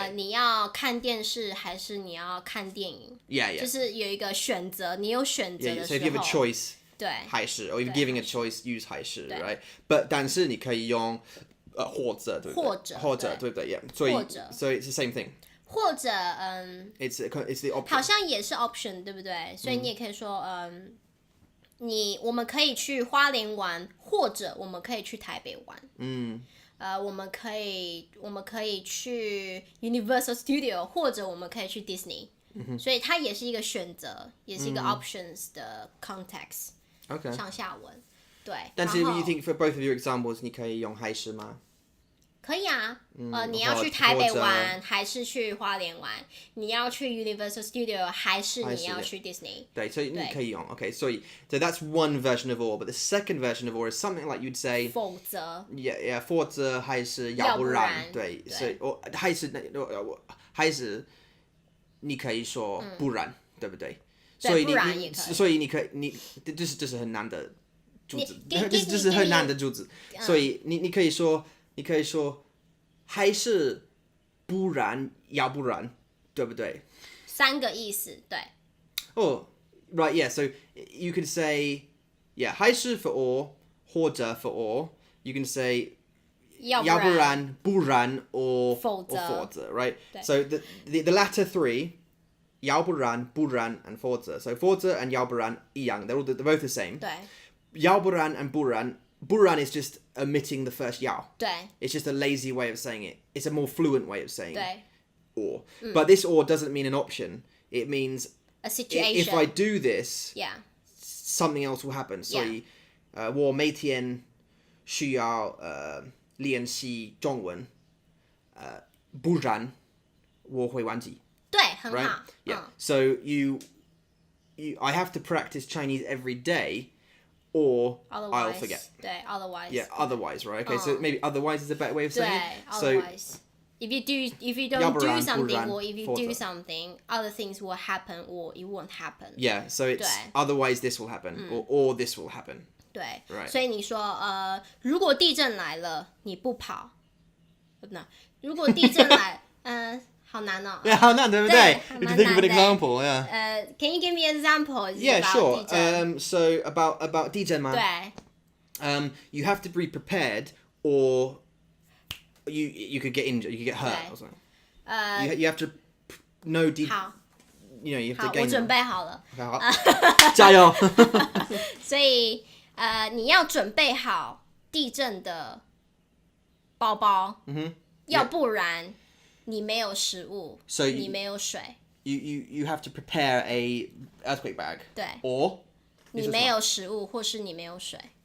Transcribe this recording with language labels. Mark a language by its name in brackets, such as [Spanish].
[Chinese] 你要看电视还是你要看电影 [English] ？Yeah. [Chinese] 就是有一个选择，你有选择的时候。 [English] So if you have a choice. [Chinese] 对。还是 [English] or if you're giving a choice, use 还是 right? But [Chinese] 但是你可以用或者对不对？或者对不对？Yeah. So it's the same thing. 或者 [English] It's the option. [Chinese] 好像也是 option 对不对？所以你也可以说我们可以去花莲玩，或者我们可以去台北玩。我们可以去 Universal Studio， 或者我们可以去 Disney。所以它也是一个选择，也是一个 options 的 context。 [English] Okay. [Chinese] 上下文，对。但是 [English] you think for both of your examples， [Chinese] 你可以用还是吗？可以啊，你要去台北玩还是去花莲玩？你要去 Universal Studio 还是你要去 Disney？对，所以你可以用 [English] OK， so that's one version of or, but the second version of or is something like you'd say [Chinese] 否则 [English] yeah [Chinese] 否则还是要不然对，所以还是你可以说不然，对不对？所以你可以这是很难的句子，这是很难的句子，所以你可以说还是不然要不然，对不对？3个意思，对。 [English] Oh, right, yeah. So you could say, yeah, [Chinese] 还是 [English] for or [Chinese] 或者 [English] for or. You can say [Chinese] 要不然不然 [English] or [Chinese] 否则 [English] right? So the latter 3, [Chinese] 要不然不然 [English] and [Chinese] 否则. [English] So [Chinese] 否则 [English] and [Chinese] 要不然一样. [English] They're both the same. [Chinese] 对。要不然 [English] and [Chinese] 不然 [English] is just omitting the first 要. [Chinese] 对。 [English] It's just a lazy way of saying it. It's a more fluent way of saying [Chinese] 对。 [English] or. But this or doesn't mean an option. It means a situation. If I do this, yeah. something else will happen. [Chinese] 所以我每天需要练习中文，不然我会忘记。对，很好。 [English] Right? Yeah. So I have to practice Chinese every day, or I'll forget. [Chinese] 对 [English] otherwise. Yeah, otherwise, right? Okay, so maybe otherwise is a better way of saying it. Otherwise. If you don't do something, or if you do something, other things will happen, or it won't happen. Yeah, so it's otherwise this will happen, or this will happen. [Chinese] 对， [English] Right. [Chinese] 所以你说如果地震来了，你不跑，如果地震来，好难哦。 [English] Yeah, [Chinese] 好难，对不对？对， [English] If you think of an example, yeah. Can you give me an example? Yeah, about sure. [Chinese] 地震 [English] So about [Chinese] 地震吗？对。 [English] You have to be prepared, or you could get injured, you could get hurt or something. You have to know deep. [Chinese] 好， [English] You know, you have [Chinese] 好， [English] to gain. [Chinese] 我准备好了。好，加油！所以你要准备好地震的包包，要不然你没有食物， [English] So [Chinese] 你没有水， [English] you have to prepare a earthquake bag. [Chinese] 对， [English] Or [Chinese] 你没有食物，或是你没有水。